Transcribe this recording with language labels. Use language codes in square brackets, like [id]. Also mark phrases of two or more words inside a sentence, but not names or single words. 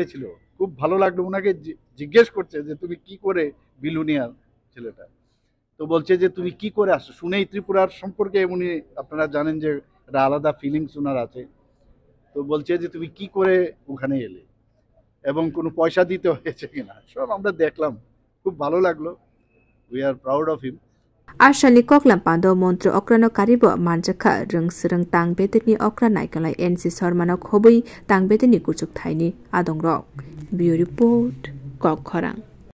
[bn] ছিল খুব ভালো লাগলো ওনাকে জিজ্ঞেস করছে যে তুমি কি করে বিলুনিয়ার ছেলেটা তো বলছে যে তুমি কি করে আসো শুনেই ত্রিপুরার সম্পর্কে উনি আপনারা জানেন যে একটা আলাদা ফিলিংস ওনার আছে তো বলছে যে তুমি কি করে ওখানে এলে এবং কোনো পয়সা দিতে হয়েছে কিনা সব আমরা দেখলাম খুব ভালো লাগলো [en] we are proud of him [trp] Arshani koklam pando mantri okrano karibo manjakha rungsrung tangbetini okra naikalai NC Sarmano khobui tangbetini kuchuk thaini adongrok Bureau Report Kokkhorang